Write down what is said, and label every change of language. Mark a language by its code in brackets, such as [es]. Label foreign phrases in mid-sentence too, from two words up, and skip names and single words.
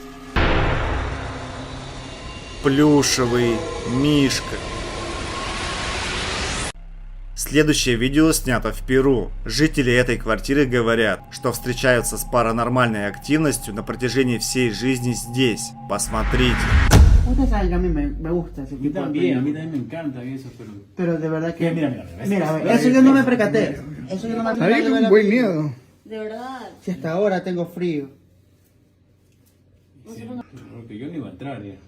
[ru] Плюшевый мишка. Следующее видео снято в Перу. Жители этой квартиры говорят, что встречаются с паранормальной активностью на протяжении всей жизни здесь. Посмотрите. [es] Ustedes saben que a mí me gusta ese tipo de También, a mí películas. también me encanta eso, pero... Pero de verdad que... Mira, Mira, a ver, eso yo no me percaté. Eso yo no me percaté. Ahí con buen miedo. De verdad. Si hasta ahora tengo frío. Porque yo no iba a entrar ya.